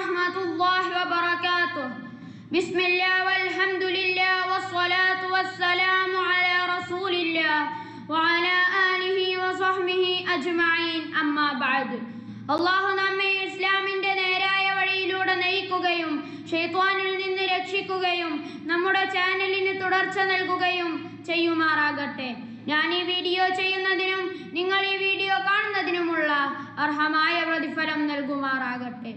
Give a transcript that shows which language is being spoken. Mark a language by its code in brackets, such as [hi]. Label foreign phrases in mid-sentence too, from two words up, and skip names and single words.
[ar] الله وبركاته. بسم الله والحمد لله والصلاة والسلام على رسول الله وعلى آله وصحبه أجمعين. أما بعد. [ml] അള്ളാഹു നമ്മെ ഇസ്ലാമിന്റെ നേരായ വഴിയിലൂടെ നയിക്കുകയും ശൈത്വാനിൽ നിന്ന് രക്ഷിക്കുകയും നമ്മുടെ ചാനലിന് തുടർച്ച നൽകുകയും ചെയ്യുമാറാകട്ടെ. ഞാൻ ഈ വീഡിയോ ചെയ്യുന്നതിനും നിങ്ങൾ ഈ വീഡിയോ കാണുന്നതിനുമുള്ള അർഹമായ പ്രതിഫലം നൽകുമാറാകട്ടെ.